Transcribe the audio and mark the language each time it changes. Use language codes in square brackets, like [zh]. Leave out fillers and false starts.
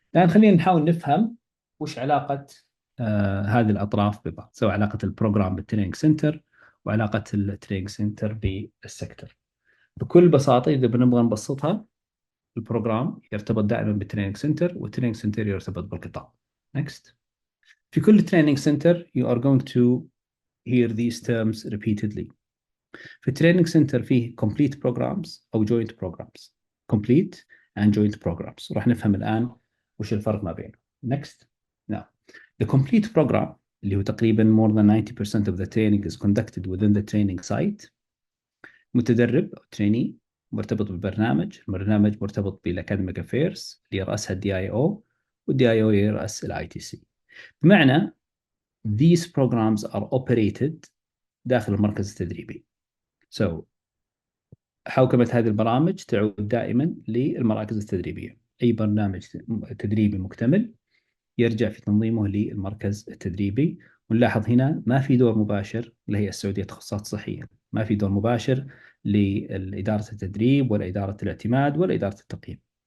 [ar] الان خلينا نحاول نفهم وش علاقة هذه الأطراف ببعض، سواء علاقة البروجرام بالتريننج سنتر وعلاقة التريننج سنتر بالسكتر. بكل بساطة إذا بنبغى نبسطها، البروجرام يرتبط دائما بالتريننج سنتر، والتريننج سنتر يرتبط بالقطاع. [en] Next. [ar] في كل تريننج سنتر [en] you are going to hear these terms repeatedly. [ar] في التريننج سنتر فيه [en] complete programs [ar] أو [en] joint programs. complete and joint programs. [ar] راح نفهم الآن وش الفرق ما بينهم. [en] Next. Now, the complete program [ar] اللي هو تقريبا [en] more than 90% of the training is conducted within the training site. [ar] متدرب أو trainee مرتبط بالبرنامج، البرنامج مرتبط بالأكاديميك أفيرز اللي يرأسها الدي اي او، والدي اي او يرأس الاي تي سي. [en] بمعنى these programs are operated [ar] داخل المركز التدريبي. So حوكمة هذه البرامج تعود دائما للمراكز التدريبية. أي برنامج تدريبي مكتمل يرجع في تنظيمه للمركز التدريبي. ونلاحظ هنا ما في دور مباشر للهيئة السعودية للتخصصات الصحية، ما في دور مباشر لإدارة التدريب ولا إدارة الاعتماد ولا إدارة التقييم.